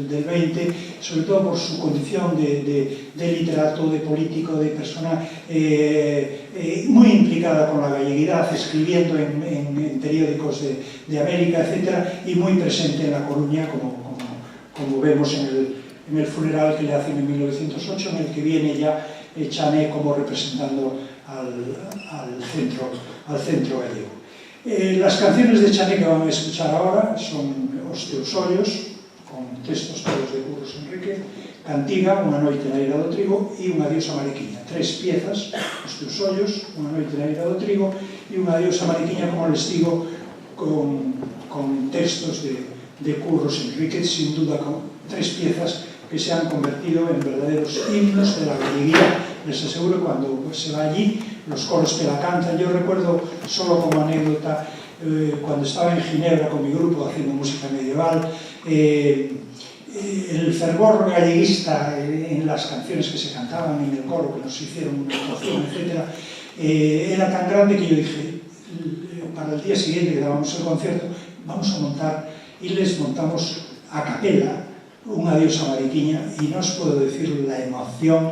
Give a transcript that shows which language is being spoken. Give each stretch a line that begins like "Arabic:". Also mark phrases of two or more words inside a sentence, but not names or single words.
Spanish: 20, sobre todo por su condición de literato, de político, de persona muy implicada con la galleguidad, escribiendo en periódicos de América, etc., y muy presente en La Coruña, como vemos en el funeral que le hacen en 1908, en el que viene ya Chané como representando al centro gallego. Las canciones de Chané que van a escuchar ahora son Os teus ollos, con textos todos de Curros Enrique, Cantiga, Unha noite na eira do trigo e Unha adiós a Mariquiña. Tres piezas, Os teus ollos, Unha noite na eira do trigo e Unha adiós a Mariquiña, como les digo, con textos de Curros Enrique, sin duda con tres piezas que se han convertido en verdaderos himnos de la galleguía. Les aseguro, cuando se va allí, los coros que la cantan. Yo recuerdo, solo como anécdota, cuando estaba en Ginebra con mi grupo haciendo música medieval, el fervor galleguista en las canciones que se cantaban en el coro, que nos hicieron una actuación, etc., era tan grande que yo dije, para el día siguiente que dábamos el concierto, vamos a montar, y les montamos a capela Un adiós a Mariquiña, y no os puedo decir la emoción.